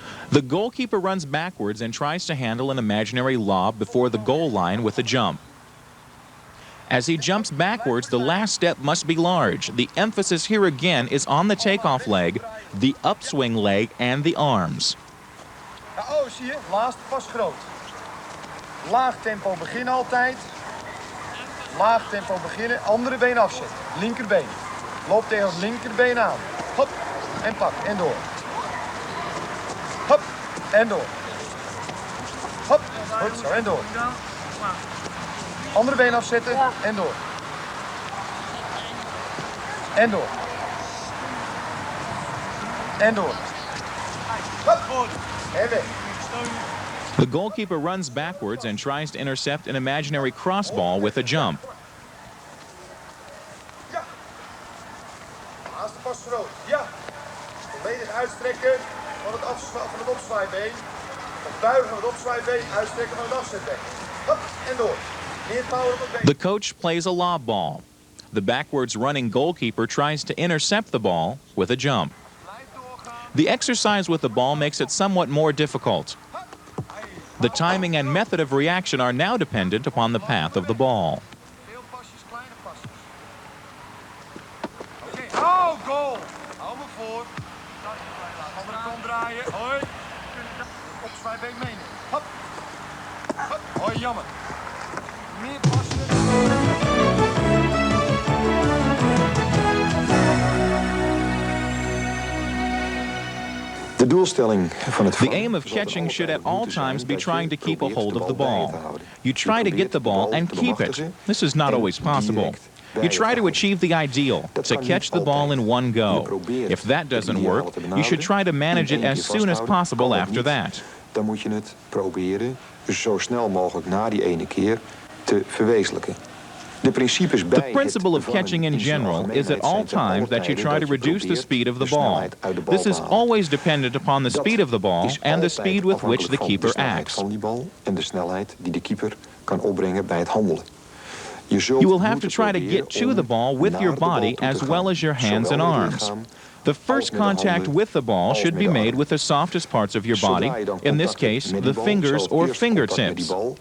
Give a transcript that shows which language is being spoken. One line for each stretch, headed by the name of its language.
English: The goalkeeper runs backwards and tries to handle an imaginary lob before the goal line with a jump. As he jumps backwards, the last step must be large. The emphasis here again is on the takeoff leg, the upswing leg, and the arms.
Dutch: Oh, zie je? Laatste pas groot. Laag tempo beginnen altijd. Laag tempo beginnen. Andere been afzetten. Linkerbeen. Loop tegen het linkerbeen aan. Hop. En pak. En door. Hop. En door. Hop. Goed zo. En door. Andere been afzetten. En door. En door. En door. Hop. En weg.
English: The goalkeeper runs backwards and tries to intercept an imaginary crossball with a jump.
Dutch: Ja. Laatste pas groot. Ja. Volledig uitstrekken van het opzwaai-been. Het buigen van het opzwaai-been. Uitstrekken van het afzetbeen. Hop. En door. Meer power op het been.
English: The coach plays a lob ball. The backwards running goalkeeper tries to intercept the ball with a jump. The exercise with the ball makes it somewhat more difficult. The timing and method of reaction are now dependent upon the path of the ball.
Dutch: Veel pasjes, kleine pasjes. Oké, oh, goal. Hou me voor. Andere kant draaien. Hoi. Opzwaai-been meenemen. Hop. Hop. Hoi, jammer. Meer passen.
English: The aim of catching should at all times be trying to keep a hold of the ball. You try to get the ball and keep it. This is not always possible. You try to achieve the ideal, to catch the ball in one go. If that doesn't work, you should try to manage it as soon as possible after that.
Dutch: Dan moet je het proberen zo snel mogelijk na die ene keer te verwezenlijken.
English: The principle of catching in general is at all times that you try to reduce the speed of the ball. This is always dependent upon the speed of the ball and the speed with which the keeper acts.
Dutch: En de snelheid die de keeper kan opbrengen bij het handelen.
English: You will have to try to get to the ball with your body as well as your hands and arms. The first contact with the ball should be made with the softest parts of your body, in this case, the fingers or fingertips.